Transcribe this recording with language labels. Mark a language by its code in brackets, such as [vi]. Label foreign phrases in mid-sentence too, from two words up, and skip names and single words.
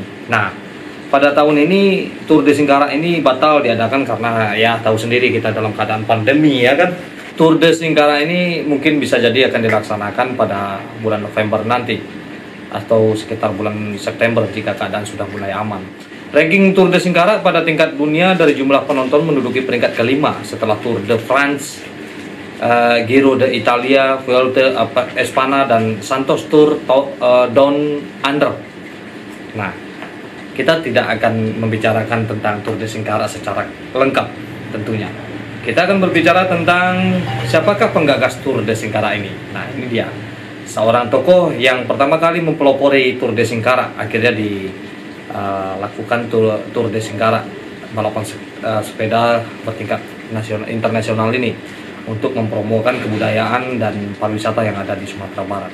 [id] Nah, pada tahun ini Tour de Singkara ini batal diadakan karena ya tahu sendiri kita dalam keadaan pandemi ya kan. Tour de Singkara ini mungkin bisa jadi akan dilaksanakan pada bulan November nanti atau sekitar bulan September jika keadaan sudah mulai aman. Ranking Tour de Singkara pada tingkat dunia dari jumlah penonton menduduki peringkat kelima setelah Tour de France, Giro d'Italia, Vuelta a España, dan Santos Tour Down Under. Nah, kita tidak akan membicarakan tentang Tour de Singkara secara lengkap tentunya. Kita akan berbicara tentang siapakah penggagas Tour de Singkara ini. Nah, ini dia. Seorang tokoh yang pertama kali mempelopori Tour de Singkara, akhirnya dilakukan Tour de Singkara, balapan sepeda bertingkat internasional ini untuk mempromokan kebudayaan dan pariwisata yang ada di Sumatera Barat.